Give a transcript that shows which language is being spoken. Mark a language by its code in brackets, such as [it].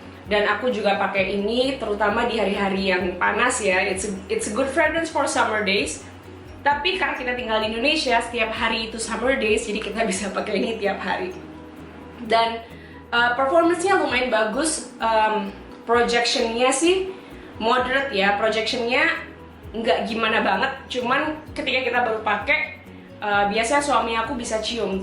[id] Dan aku juga pakai ini terutama di hari-hari yang panas ya. [en] It's a good fragrance for summer days. [id] Tapi karena kita tinggal di Indonesia, setiap hari itu summer days, jadi kita bisa pakai ini tiap hari. Dan performance-nya lumayan bagus. Projectionnya sih moderate ya. Projectionnya nggak gimana banget. Cuman ketika kita baru pakai, biasanya suami aku bisa cium.